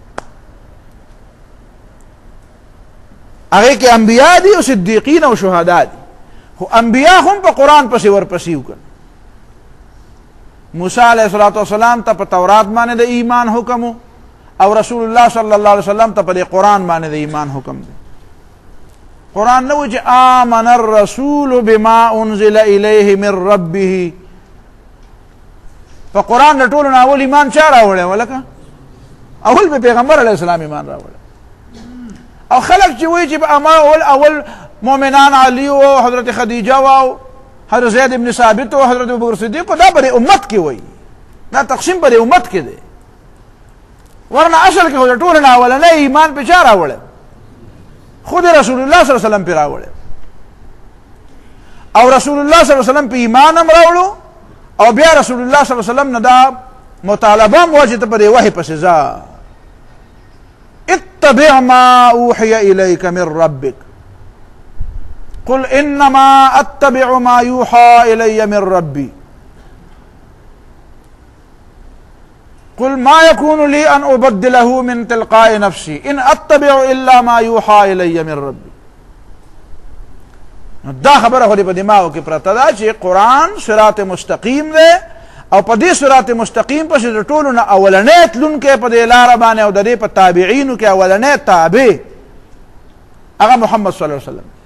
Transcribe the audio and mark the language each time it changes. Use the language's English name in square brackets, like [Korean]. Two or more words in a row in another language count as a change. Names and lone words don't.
[Pashto] هغې کې انبیا دي او صدیقین او شهدا دي، خو انبیا هم په قرآن پسې ورپسې وکړ. موسی [Arabic] علیه الصلاة والسلام [Pashto] ته په تورات باندې د ایمان حکم، او رسول الله [Arabic] صلی الله علیه وسلم [Pashto] ته په دې قرآن باندې د ایمان حکم دی. قرآن نه و چې [Arabic] آمن الرسول بما انزل الیه من ربه. [Pashto] په قرآن د ټولو نه اول ایمان چا راوړی؟ ولکه اول په پیغمبر علیه السلام ایمان راوړی. او خلق چې وایي چې په اول مؤمنان علی او حضرت خدیجه او حضرت زید ابن ثابت او حضرت ابوبکر صدیق، دا په امت کې وایي، دا تقسیم په امت کې دی. ورنه اصل کې خو د ټولو نه اولنی ایمان په چا راوړی؟ خود رسول الله [Arabic] صلی الله علیه وسلم [Pashto] پہ راوڑے، او رسول الله [Arabic] صلی الله علیه وسلم [Pashto] پہ ایمان هم راوڑو، او بیا رسول الله [Arabic] صلی الله علیه وسلم [Pashto] نه دا مطالبه موجه ته په وحی پسې ځه، [Arabic] اتبع ما اوحي اليك من ربك قل انما اتبع ما يوحى الي من ربي قل ما يكون لي ان ابدله من تلقاء نفسي ان اتبع الا ما يوحى الي من ربي. [Pashto] دا خبره خو دې په دماغو کې پرته ده چې قرآن [Arabic] صراط مستقیم [Pashto] دی، او په دې [Arabic] صراط مستقیم [Pashto] پسې د ټولو نه اولنی تلونکی په دې لاره باندې او د دې په تابعینو کې اولنی تابع هغه محمد [Arabic] صلی الله علیه وسلم.